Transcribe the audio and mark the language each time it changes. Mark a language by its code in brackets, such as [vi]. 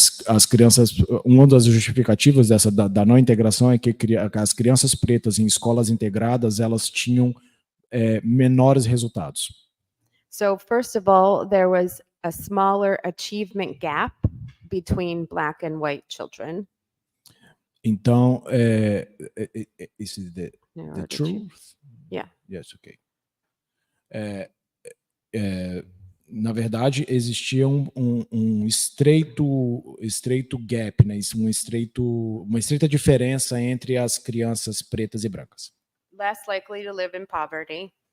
[pt] As crianças, uma das justificativas da não integração é que as crianças pretas em escolas integradas, elas tinham menores resultados. [en] So first of all, there was a smaller achievement gap between Black and white children. Então, this is the Narrowed truth? Yeah. Yes, ok. [pt] Na verdade, existia um estreito gap, né? Uma estreita diferença entre as crianças pretas e brancas. [en] Less likely to live in poverty.